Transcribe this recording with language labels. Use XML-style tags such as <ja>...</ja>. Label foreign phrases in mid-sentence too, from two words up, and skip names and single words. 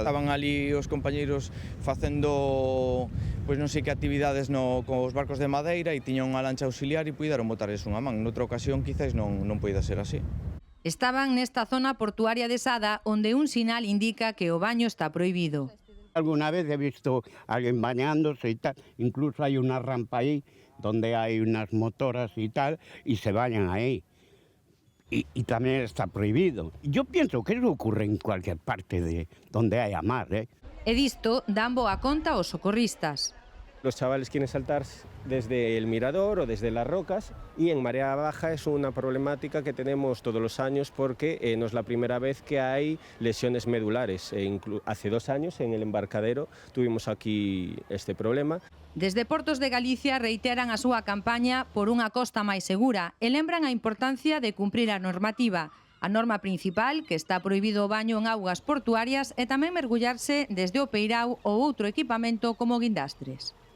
<gl>Estaban ali os compañeiros facendo pois non sei que actividades cos barcos de madeira e tiñan unha lancha auxiliar e puideron botarles unha man. Noutra ocasión quizás non poida ser así. Estaban nesta zona portuaria de Sada onde un sinal indica que o baño está prohibido.</gl> <es>Alguna vez he visto a alguien bañándose y tal, incluso hay una rampa ahí donde hay unas motoras y tal y se bañan ahí. Y también está prohibido. Yo pienso que eso ocurre en cualquier parte de donde haya mar, ¿eh?</es> <gl>E disto dan boa conta aos socorristas.</gl> <es>Los chavales quieren saltar desde el mirador o desde las rocas y en marea baja es una problemática que tenemos todos los años porque no es la primera vez que hay lesiones medulares. Hace 2 años en el embarcadero tuvimos aquí este problema.</es> <gl>Desde Portos de Galicia reiteran a súa campaña por unha costa máis segura e lembran a importancia de cumprir a normativa. A norma principal, que está prohibido o baño en augas portuarias, e tamén mergullarse desde o peirao ou outro equipamento como guindastres.</gl>